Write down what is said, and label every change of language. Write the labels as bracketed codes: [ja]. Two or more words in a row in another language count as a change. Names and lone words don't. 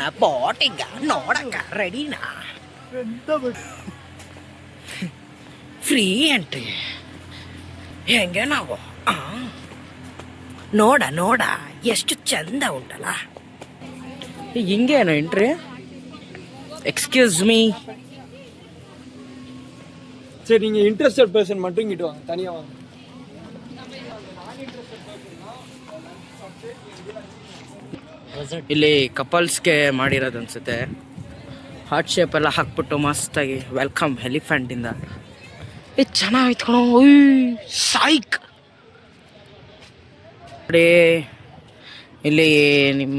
[kn] ಬೋಟಿಂಗ್ ನೋಡಂಗ ರೆಡಿನಾ? [en] free entry. [kn] ಹೆಂಗೆ ನಾವು ನೋಡ ಎಷ್ಟು ಚಂದ ಉಂಟಲ್ಲ. ಹಿಂಗೇನು ಎಂಟ್ರಿ? [en] excuse me. [ta] சரி, நீங்க [en] interested person [ta] மட்டும் இங்கிட்டு வாங்க, தனியா வாங்க. [kn] ಇಲ್ಲಿ ಕಪಲ್ಸ್ಗೆ ಮಾಡಿರೋದು ಅನ್ಸುತ್ತೆ. [en] heart shape [kn] ಎಲ್ಲ ಹಾಕ್ಬಿಟ್ಟು ಮಸ್ತಾಗಿ ವೆಲ್ಕಮ್ ಎಲಿಫೆಂಟಿಂದ. ಚೆನ್ನಾಗಿತ್ತು ಕಣೋ. ಸೈಕ್ ನೋಡಿ ಇಲ್ಲಿ ನಿಮ್ಮ.